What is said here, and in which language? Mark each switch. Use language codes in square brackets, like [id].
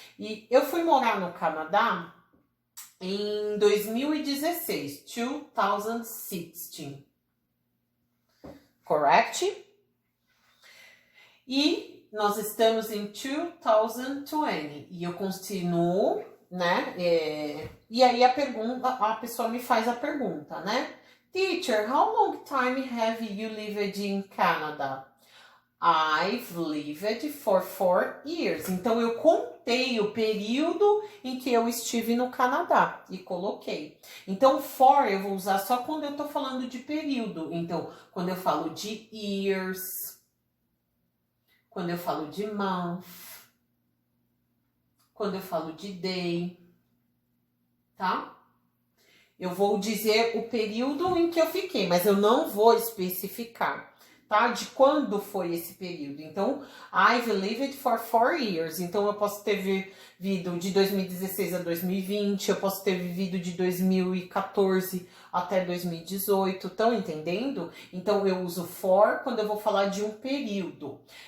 [pt] E eu fui morar no Canadá em 2016, 2016. Correct? E nós estamos em 2020 e eu continuo, né? E aí a pessoa me faz a pergunta, né? [en] Teacher, how long time have you lived in Canada? I've lived for 4 years. [pt] Então, eu contei o período em que eu estive no Canadá e coloquei. Então, for eu vou usar só quando eu tô falando de período. Então, quando eu falo de years, quando eu falo de month, quando eu falo de day, tá? Eu vou dizer o período em que eu fiquei, mas eu não vou especificar, tá? De quando foi esse período. [en] Então, I've lived for 4 years. [pt] Então, eu posso ter vivido de 2016 a 2020, eu posso ter vivido de 2014 até 2018. Estão entendendo? Então, eu uso for quando eu vou falar de um período.